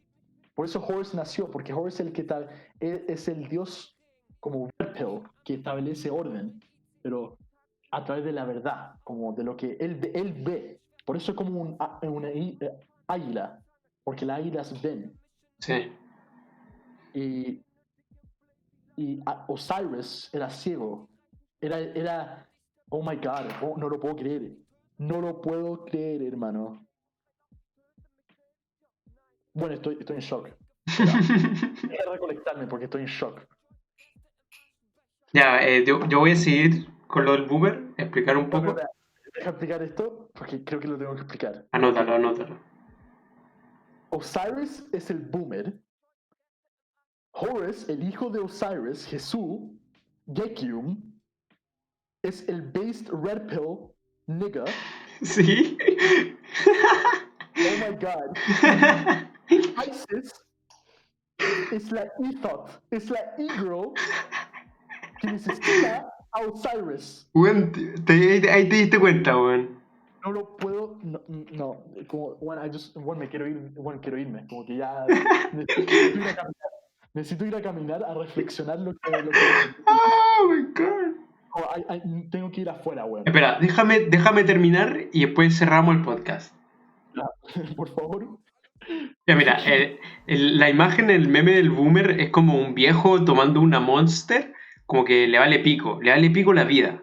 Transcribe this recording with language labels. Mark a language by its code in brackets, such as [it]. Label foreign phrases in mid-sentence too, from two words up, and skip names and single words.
[es] Por eso Horus nació, porque Horus es el que es el dios como [en] Red Pill, [es] que establece orden, pero a través de la verdad, como de lo que él ve. Por eso es como una águila, porque las águilas ven. Sí. Y Osiris era ciego. Era, [en] oh my god, [es] no lo puedo creer. No lo puedo creer, hermano. Bueno, estoy en shock. Voy a recolectarme porque estoy en shock. Ya, yo voy a seguir con lo del boomer, explicar un poco. Deja explicar esto porque creo que lo tengo que explicar. Anótalo. Osiris es el boomer. Horus, el hijo de Osiris, Jesús, Gekium, es el [en] based red pill nigga. [es] Sí. [en] Oh my god. [es] Isis es la e-thought, es la e-girl. que necesita a Osiris. Weón, ahí te diste cuenta, weón. No lo puedo, no, como, bueno, quiero irme, como que ya necesito ir a caminar, a reflexionar lo que [en] Oh my god. [es] tengo que ir afuera, weón. Espera, déjame terminar y después cerramos el podcast. Por favor. Ya, mira, la imagen, el meme del boomer es como un viejo tomando una Monster, como que le vale pico la vida.